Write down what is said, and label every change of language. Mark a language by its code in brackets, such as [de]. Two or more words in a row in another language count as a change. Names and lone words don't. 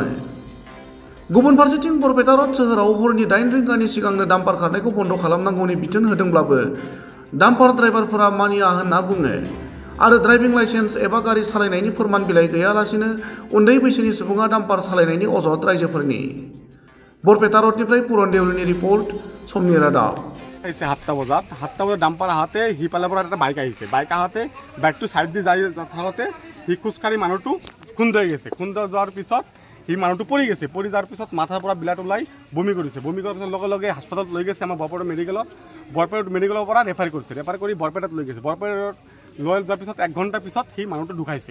[brx] गुबुन फारसेथिं बरपेटा रोड सोहोराव हरनि 8 रिंगानि सिगांनो डाम्पार खारनायखौ बन्द खालामनांगौनि बिथोन होदोंब्लाबो डाम्पार ड्राइभारफोरा मानिया होनना बुङो आरो [en] driving licence [brx] एबा गारि सालायनायनि फोरमान बिलाइ गैयालासिनो उन्दै बैसोनि सुबुङा डाम्पार सालायनायनि अजद रायजोफोरनि। बरपेटा रोडनिफ्राय पुरन देउरिनि रिपर्ट समनि रादाब। [as] 7টা বজাত ডাম্পাৰ আহোঁতে সিফালৰ পৰা এটা বাইক আহিছে বাইক আহোঁতে বাইকটো চাইড দি যাই থাকোঁতে সি খোজকাঢ়ি মানুহটো খুন্দাই গৈছে খুন্দাই যোৱাৰ পিছত সি মানুহটো পৰি গৈছে পৰি যোৱাৰ পিছত মাথাৰ পৰা বিলাট ওলাই বমি কৰিছে বমি কৰাৰ পিছত লগে লগে হাস্পতালত লৈ গৈছে আমাৰ বৰপেটা মেডিকেলৰ পৰা ৰেফাৰ কৰিছে ৰেফাৰ কৰি বৰপেটাত লৈ গৈছে বৰপেটাত লৈ যোৱাৰ পিছত 1 ঘণ্টাৰ পিছত সি মানুহটো ঢুকাইছে।